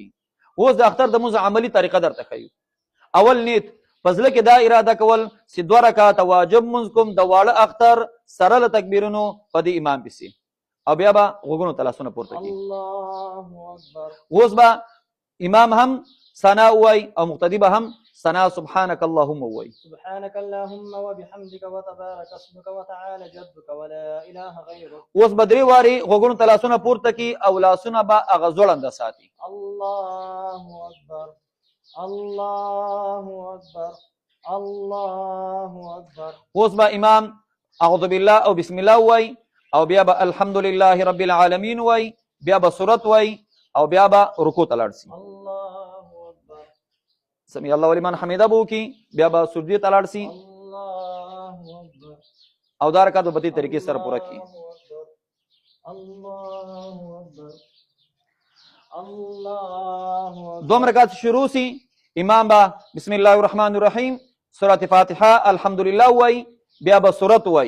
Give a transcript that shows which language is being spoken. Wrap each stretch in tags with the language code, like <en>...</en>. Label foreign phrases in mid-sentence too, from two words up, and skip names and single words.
<ps>اوس د اختر د مونځ عملی طریقه درته ښیو. اول نیت په زړه کې دا اراده کول چې 2 رکعاته واجب مونځ کوم د واړه اختر سره له تکبیرونو په دې امام پسې، او بیا به غوږونو ته لاسونه پورته کړي.</ps> <ar>الله اکبر.</ar> <ps>اوس به امام هم ثنا وای او مقتدی به هم ثنا</ps> <ar>سبحانك اللهم</ar> <ps>وای.</ps> <ar>سبحانك اللهم وبحمدك وتبارك اسمك وتعالى جدك ولا اله غيرك.</ar> <ps>اوس به 3 واري غوږونو ته لاسونه پورته کړي او لاسونه به هغه ځوړنده ساتي.</ps> <ar>الله اکبر الله اکبر الله اکبر.</ar> <ps>اوس به امام</ps> <ar>اعوذ بالله</ar> <ps>او</ps> <ar>بسم الله</ar> <ps>وای او بیا به</ps> <ar>الحمد لله رب العالمین</ar> <ps>وای، بیا به سورت وای او بیا به رکوع ته لاړ شي.</ps> <ar>الله اکبر. سمع الله ولمن حمده</ar> <ps>بو کی، بیا به سجدی ته لاړ شي</ps> <ar>الله اکبر.</ar> <ps>او دا رکعت په دې طریقې سره پوره کړي.</ps> <ar>الله اکبر الله اکبر.</ar> <ps>2 رکعات شروع سي، امام با</ps> <ar>بسم الله الرحمن الرحیم</ar> <ps>سورۃ فاتحه الحمدلله وای، بیا به سورت وای.</ps>